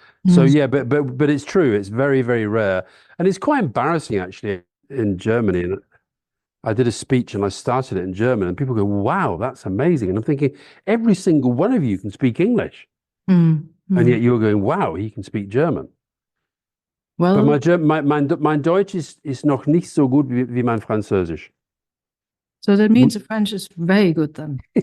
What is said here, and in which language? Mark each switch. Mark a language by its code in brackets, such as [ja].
[en] So yeah, but it's true. It's very, very rare, and it's quite embarrassing actually in Germany. And I did a speech and I started it in German, and people go, "Wow, that's amazing!" And I'm thinking, every single one of you can speak English, and yet you're going, "Wow, he can speak German." Well, but [de] mein Deutsch ist noch nicht so gut wie mein Französisch. [en] So that means the French is very good then.